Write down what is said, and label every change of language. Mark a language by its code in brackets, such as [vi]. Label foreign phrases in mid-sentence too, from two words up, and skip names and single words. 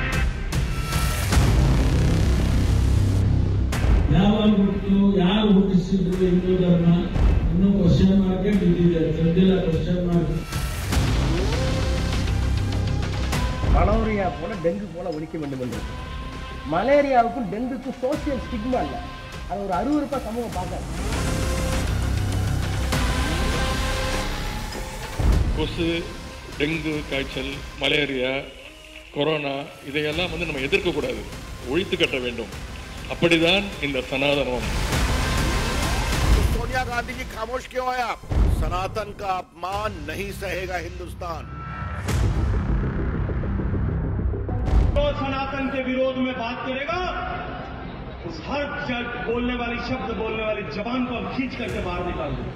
[kn] ಯಾರು ಹುಟ್ಟಿಸಿದ್ರು ಎಂಬುದನ್ನ ಇನ್ನೂ [en] question mark [kn] ಬಿದ್ದಿದೆ, ಸದ್ಯದ [en] question mark. [ta] மலேரியா போல டெங்கு போல ஒழிக்க வேண்டும் என்று. மலேரியாவுக்கும் டெங்குக்கும் [en] social stigma [ta] இல்லை, அது ஒரு அருவருப்பா சமூகம் பார்க்க. கொசு, டெங்கு காய்ச்சல், மலேரியா, கொரோனா இதையெல்லாம் நம்ம எதிர்க்கக்கூடாது, ஒழித்து கட்ட வேண்டும். அப்படிதான் இந்த சனாதனம். [hi] सोनिया गांधी जी खामोश क्यों है आप? सनातन का अपमान नहीं सहेगा हिंदुस्तान। तो सनातन के विरोध में बात करेगा, उस हर बोलने वाली शब्द बोलने वाली जबान को हम खींच करके बाहर निकाल देंगे।